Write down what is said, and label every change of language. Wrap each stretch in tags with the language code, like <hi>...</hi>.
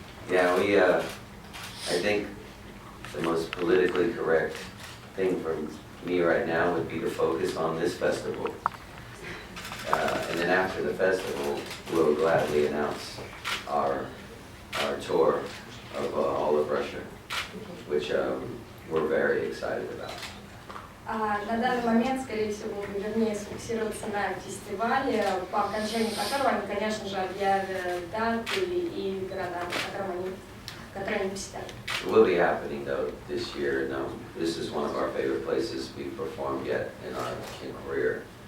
<en>Yeah, I think the most politically correct thing for me right now would be to focus on this festival. And then after the festival, we'll gladly announce our tour of all of Russia, which we're very excited about.</en> <ru>На данный момент, скорее всего, вернее, сфокусироваться на фестивале, по окончанию которого они, конечно же, объявят даты и города, которые они посетят.</ru> <en>It will be happening though this year, and this is one of our favorite places we've performed yet in our career.</en>